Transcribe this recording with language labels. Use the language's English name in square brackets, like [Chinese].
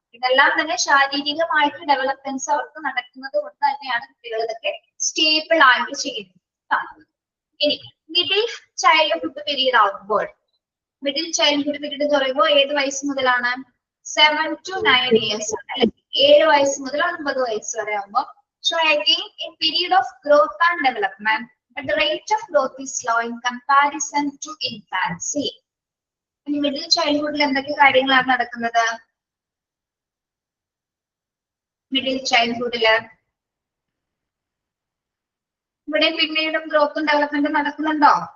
[Malayalam] ഇതെല്ലാം തന്നെ ശാരീരികമായിട്ട് ഡെവലപ്മെന്റ്സ് അവർക്ക് നടക്കുന്നത് കൊണ്ട് തന്നെയാണ് കുട്ടികൾ ഇതൊക്കെ സ്റ്റേബിൾ ആയിട്ട് ചെയ്യുന്നത്. ഇനി മിഡിൽ ചൈൽഡ്ഹുഡ് പീരീഡ് ആകുമ്പോൾ, മിഡിൽ ചൈൽഡ്ഹുഡ് പീരീഡ് എന്ന് പറയുമ്പോൾ ഏത് വയസ്സ് മുതലാണ്? [English] 7 to 9 years [Malayalam] ആണ് അല്ലെ, 7 വയസ്സ് മുതൽ 9 വയസ്സ് വരെ ആകുമ്പോൾ. [English] So again in period of growth and development, but the rate of growth is slow in comparison to infancy. [Malayalam] ഇനി മിഡിൽ ചൈൽഡ്ഹുഡിൽ എന്തൊക്കെ കാര്യങ്ങളാണ് നടക്കുന്നത്? മിഡിൽ ചൈൽഡ്ഹുഡില് ഇവിടെ പിന്നീടും ഗ്രോത്തും ഡെവലപ്മെന്റും നടക്കുന്നുണ്ടോ?